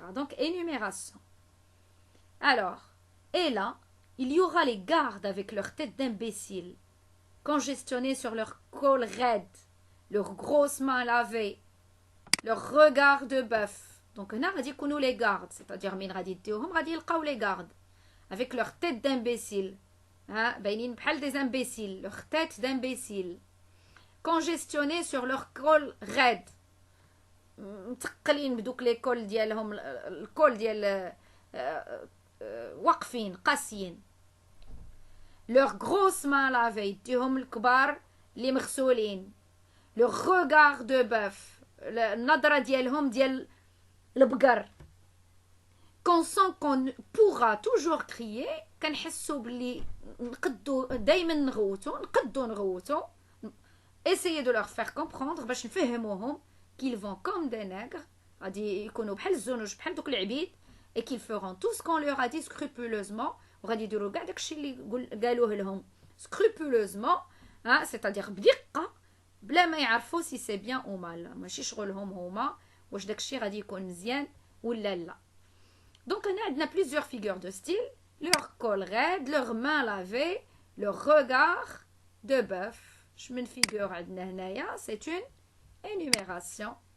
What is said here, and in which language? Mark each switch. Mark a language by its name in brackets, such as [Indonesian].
[French] donc énumération. alors et là il y aura les gardes avec leurs têtes d'imbéciles congestionnées sur leurs cols raides, leurs grosses mains lavées, leurs regards de bœuf. donc [Arabic] هنا غادي يكونوا [French] les gardes, c'est-à-dire [Arabic] مين غادي يديوهم؟ غادي يلقاو [French] les gardes avec leurs têtes d'imbéciles. [Arabic] باينين بحال [French] des imbéciles, leurs têtes d'imbéciles congestionnées sur leur col raide, [Arabic] متقلين بدوك لي كول ديالهم، الكول ديال واقفين قاسيين. [French] leurs grosses mains lavées [Arabic] يديهم الكبار اللي مغسولين. [French] leur regard de bœuf [Arabic] النظرة ديالهم ديال البقر. [French] qu'on sent qu'on pourra toujours crier. [Arabic] كنحسوا باللي نقدو دائما نغوتو. [French] essayer de leur faire comprendre [Arabic] باش نفهموهم [French] qu'ils vont comme des nègres، [Arabic] غادي يكونوا بحال الزنوج بحال دوك العبيد، [French] et qu'ils feront tout ce qu'on leur a dit scrupuleusement، [Arabic] وغادي يديروا كاع داكشي اللي قالوه لهم [French] scrupuleusement، c'est-à-dire [Arabic] بدقة بلا ما يعرفوا [French] si c'est bien ou mal. [Arabic] ماشي شغلهم هما واش داكشي غادي يكون مزيان ولا لا. [French] donc [Arabic] هنا عندنا [French] plusieurs figures de style. leur col raide, leurs mains lavées, leur regard de bœuf. من figure [Arabic] عندنا هنايا [French] c'est une énumération.